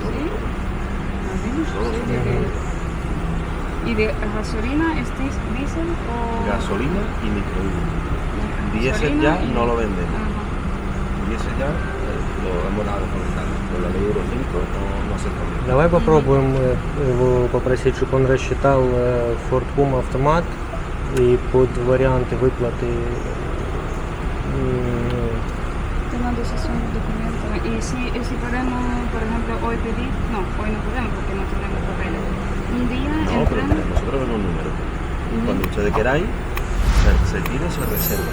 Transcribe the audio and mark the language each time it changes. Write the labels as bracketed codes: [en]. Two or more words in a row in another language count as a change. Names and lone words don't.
[es] Todos son micro. ¿Y de gasolina es diésel o...? Gasolina y microhíbrido. Diésel Gasolina ya y- no lo vendemos. Ajá. Diésel ya lo hemos dejado de fabricar. Con la ley Euro 5 no se fabrica. [ru] Давай попробуем его попросить, чтобы он рассчитал Ford Puma автомат и под варианты выплаты. [es] Te mando esos documentos. Y si podemos, por ejemplo, hoy pedir... No, hoy no podemos porque no tenemos papeles. Un día No, pero entramos... mira, nosotros vemos un número. Cuando ustedes queráis, se tira y se reserva.